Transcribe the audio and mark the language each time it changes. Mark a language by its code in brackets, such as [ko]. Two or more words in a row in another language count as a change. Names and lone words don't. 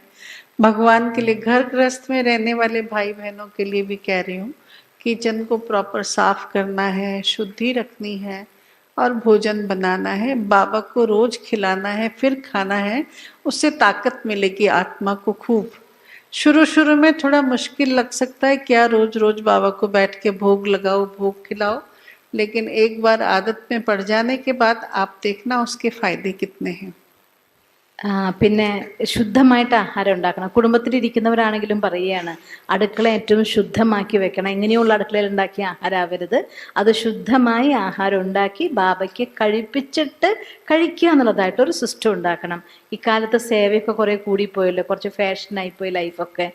[hi] भगवान के लिए, घर गृहस्थ में रहने वाले भाई बहनों के लिए भी कह रही हूँ, किचन को प्रॉपर साफ करना है, शुद्धि रखनी है, और भोजन बनाना है, बाबा को रोज खिलाना है, फिर खाना है। उससे ताकत मिलेगी आत्मा को खूब। शुरू में थोड़ा मुश्किल लग सकता है, क्या रोज रोज बाबा को बैठ के भोग लगाओ, भोग खिलाओ, लेकिन एक बार आदत में पड़ जाने के बाद आप देखना उसके फायदे कितने हैं। [ml] പിന്നെ ശുദ്ധമായിട്ട് ആഹാരം ഉണ്ടാക്കണം. കുടുംബത്തിലിരിക്കുന്നവരാണെങ്കിലും പറയുകയാണ്, അടുക്കള ഏറ്റവും ശുദ്ധമാക്കി വെക്കണം. എങ്ങനെയുള്ള അടുക്കളയിൽ ഉണ്ടാക്കിയ ആഹാരം ആവരുത്, അത് ശുദ്ധമായി ആഹാരം ഉണ്ടാക്കി ബാബയ്ക്ക് കഴിപ്പിച്ചിട്ട് കഴിക്കുക എന്നുള്ളതായിട്ട് ഒരു സിസ്റ്റം ഉണ്ടാക്കണം. ഇക്കാലത്ത് സേവയൊക്കെ കുറേ കൂടിപ്പോയല്ലോ, കുറച്ച് ഫാഷനായിപ്പോയി ലൈഫൊക്കെ.